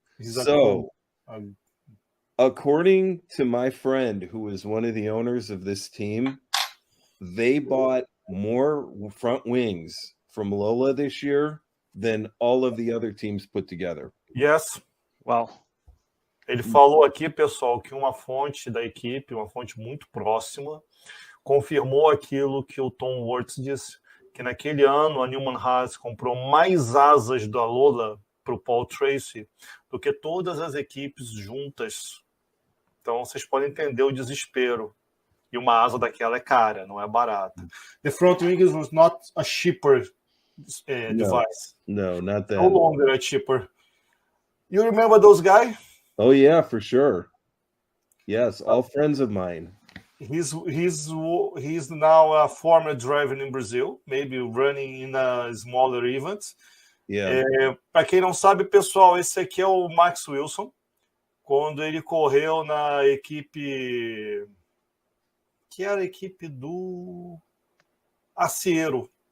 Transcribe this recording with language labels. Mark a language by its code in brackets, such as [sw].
[en] So, according to my friend, who is one of the owners of this team, they bought more front wings from Lola this year than all of the other teams put together. Yes. Wow. [pt] Ele falou aqui, pessoal, que uma fonte da equipe, uma fonte muito próxima, confirmou aquilo que o Tom Wurtz disse, que naquele ano a Newman Haas comprou mais asas da Lola para o Paul Tracy do que todas as equipes juntas. Então vocês podem entender o desespero. E uma asa daquela é cara, não é barata. [en] The front wings was not a cheaper device. No, not that. No longer a cheaper. You remember those guys? Oh yeah, for sure. Yes, all friends of mine. He's now a former driver in Brazil, maybe running in a smaller event. Yeah. [pt] Para quem não sabe, pessoal, esse aqui é o Max Wilson, quando ele correu na equipe que era a equipe do Acesso.